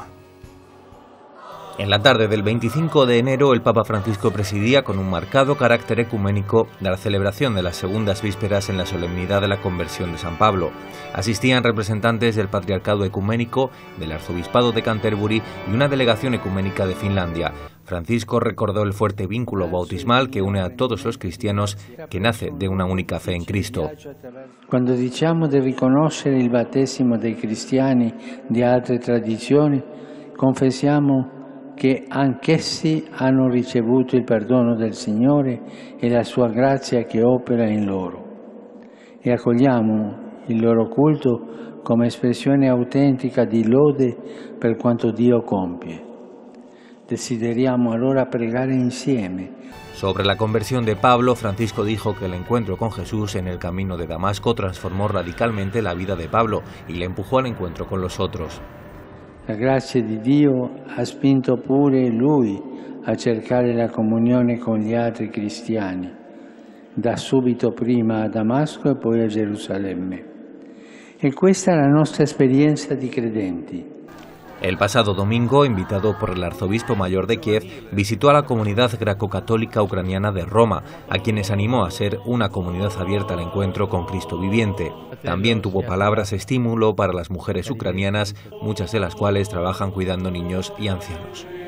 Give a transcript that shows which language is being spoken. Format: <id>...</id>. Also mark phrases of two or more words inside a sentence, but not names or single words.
<es>En la tarde del 25 de enero, el Papa Francisco presidía con un marcado carácter ecuménico de la celebración de las segundas vísperas en la solemnidad de la conversión de San Pablo. Asistían representantes del Patriarcado Ecuménico, del Arzobispado de Canterbury y una delegación ecuménica de Finlandia. Francisco recordó el fuerte vínculo bautismal que une a todos los cristianos, que nace de una única fe en Cristo.</es> <it>Cuando diciamo di riconoscere il battesimo dei cristiani di altre tradizioni, confessiamo che anch'essi hanno ricevuto il perdono del Signore e la sua grazia che opera in loro. E accogliamo il loro culto come espressione autentica di lode per quanto Dio compie. Desideriamo allora pregare insieme.</it> <es>Sobre la conversión de Pablo, Francisco dijo que el encuentro con Jesús en el camino de Damasco transformó radicalmente la vida de Pablo y le empujó al encuentro con los otros.</es> <it>La grazia di Dio ha spinto pure lui a cercare la comunione con gli altri cristiani, da subito prima a Damasco e poi a Gerusalemme. E questa è la nostra esperienza di credenti.</it> <es>El pasado domingo, invitado por el arzobispo mayor de Kiev, visitó a la comunidad greco-católica ucraniana de Roma, a quienes animó a ser una comunidad abierta al encuentro con Cristo viviente. También tuvo palabras estímulo para las mujeres ucranianas, muchas de las cuales trabajan cuidando niños y ancianos.</es>